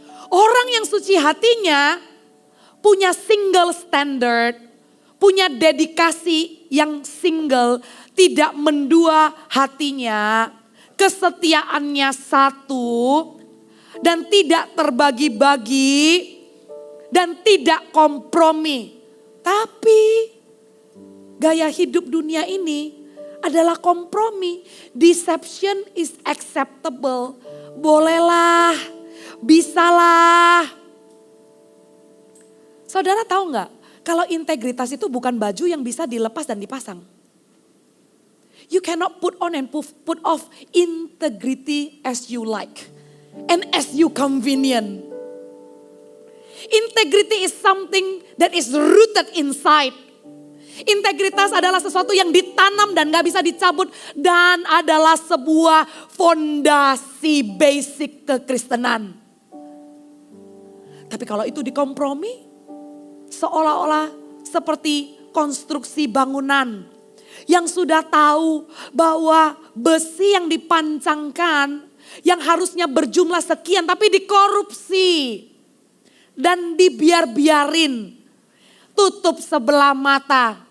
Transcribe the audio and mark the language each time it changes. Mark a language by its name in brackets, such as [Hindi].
[Indonesian] Orang yang suci hatinya punya single standard, punya dedikasi yang single, tidak mendua hatinya, kesetiaannya satu, dan tidak terbagi-bagi, dan tidak kompromi. Tapi gaya hidup dunia ini adalah kompromi. [English] Deception is acceptable. [Indonesian] Bolehlah, bisalah. Saudara tahu nggak? Kalau integritas itu bukan baju yang bisa dilepas dan dipasang. [English] You cannot put on and put off integrity as you like. And as you convenient. Integrity is something that is rooted inside. [Indonesian] Integritas adalah sesuatu yang ditanam dan gak bisa dicabut. Dan adalah sebuah fondasi basic kekristenan. Tapi kalau itu dikompromi, seolah-olah seperti konstruksi bangunan yang sudah tahu bahwa besi yang dipancangkan yang harusnya berjumlah sekian tapi dikorupsi dan dibiarin, tutup sebelah mata.